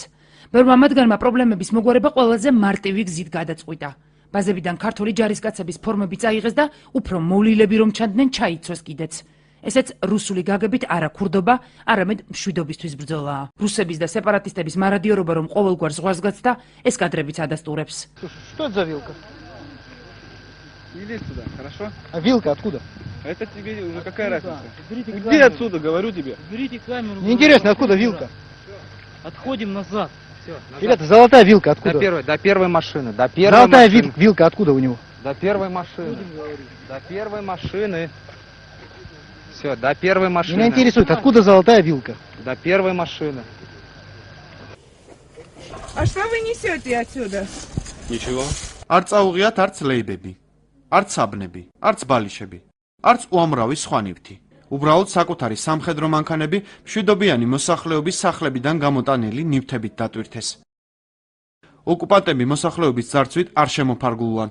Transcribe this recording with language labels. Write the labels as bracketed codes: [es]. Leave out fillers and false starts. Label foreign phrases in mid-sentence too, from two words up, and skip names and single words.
[ka] ბევრმა მათგანმა პრობლემების მოგვარება ყველაზე მარტივი გზით გადაწყვიტა. ბაზებიდან ქართული ჯარისკაცების ფორმები წაიღეს და უფრო მოვლილები რომ ჩანდნენ, ჩაიცვეს კიდეც. ესეც რუსული გაგებით არა ქურდობა, არამედ მშვიდობისთვის ბრძოლაა. რუსების და სეპარატისტების მარადიორობა რომ ყოველგვარ ზღვარს გაცდა, ეს კადრებიც ადასტურებს. [ru] Что это за вилка? Не лезь туда, хорошо? А вилка откуда? Это тебе уже какая разница? Берите Иди камеру. отсюда, говорю тебе. Берите камеру. Мне интересно, откуда вилка? Отходим назад. Все, Ребята, золотая вилка откуда? до первой машины, до первой Золотая машины. вилка откуда у него? До первой машины. До первой машины. Все, до первой машины. Меня интересует, откуда золотая вилка? До первой машины. А что вы несете отсюда? Ничего. [ka] არ წაუღიათ არც ლეიბები, არც საბნები, არც ბალიშები, არც უამრავი სხვა ნივთი. უბრალოდ საკუთარი სამხედრო მანქანები მშვიდობიანი მოსახლეობის სახლებიდან გამოტანილი ნივთებით დატვირთეს. ოკუპანტები მოსახლეობის ძარცვით არ შემოფარგლულან.